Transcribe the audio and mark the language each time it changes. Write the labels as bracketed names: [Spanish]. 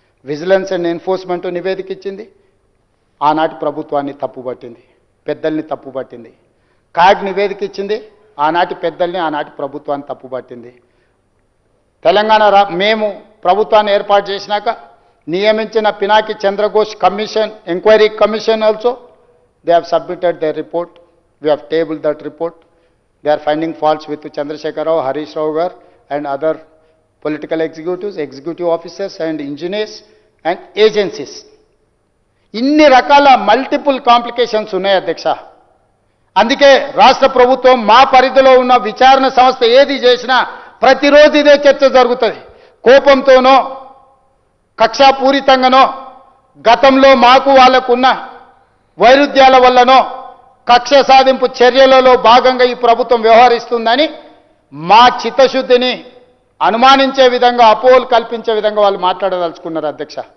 [Telugu] Vigilance and enforcement నివేదిక ఇచ్చింది, ఆనాటి ప్రభుత్వాన్ని తప్పుపట్టింది, పెద్దల్ని తప్పుపట్టింది. కాగ్ నివేదిక ఇచ్చింది, ఆనాటి పెద్దల్ని, ఆనాటి ప్రభుత్వాన్ని తప్పుపట్టింది. తెలంగాణ మేము ప్రభుత్వాన్ని ఏర్పాటు చేసినాక నియమించిన Pinaki Chandra Ghose commission, [English] Enquiry commission also They have submitted their report. We have tabled that report. They are finding faults with Chandrasekhar Rao, Harish Rao gar, and other political executives, executive officers and engineers and agencies. [Telugu] ఇన్ని రకాల multiple complications ఉన్నాయి అధ్యక్ష. అందుకే రాష్ట్ర ప్రభుత్వం మా పరిధిలో ఉన్న విచారణ సంస్థ ఏది చేసినా ప్రతిరోజు ఇదే చర్చ జరుగుతుంది. కోపంతోనో కక్షాపూరితంగానో గతంలో మాకు వాళ్ళకున్న వైరుధ్యాల వల్లనో కక్ష సాధింపు చర్యలలో భాగంగా ఈ ప్రభుత్వం వ్యవహరిస్తుందని మా చిత్తశుద్ధిని అనుమానించే విధంగా అపోహలు కల్పించే విధంగా వాళ్ళు మాట్లాడదలుచుకున్నారు అధ్యక్ష.